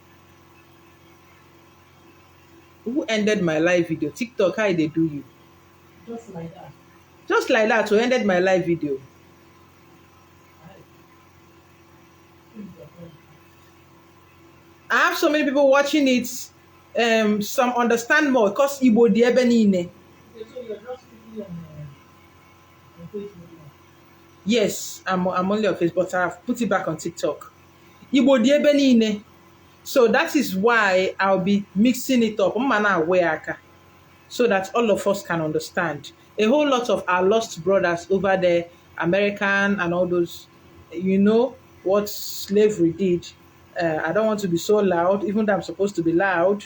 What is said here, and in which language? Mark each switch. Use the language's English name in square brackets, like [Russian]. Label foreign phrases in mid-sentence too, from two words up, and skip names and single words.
[English] Who ended my live video? TikTok, how they do you? Just like that. Just like that, who ended my live video? I have so many people watching it. Some understand more because [Igbo] Igbo di ebe niile. [English] So you're just speaking on Facebook. Yes, I'm only on Facebook, but I've put it back on TikTok. [Igbo] Igbo di ebe niile. [English] So that is why I'll be mixing it up, so that all of us can understand. A whole lot of our lost brothers over there, American and all those, you know what slavery did. I don't want to be so loud, even though I'm supposed to be loud.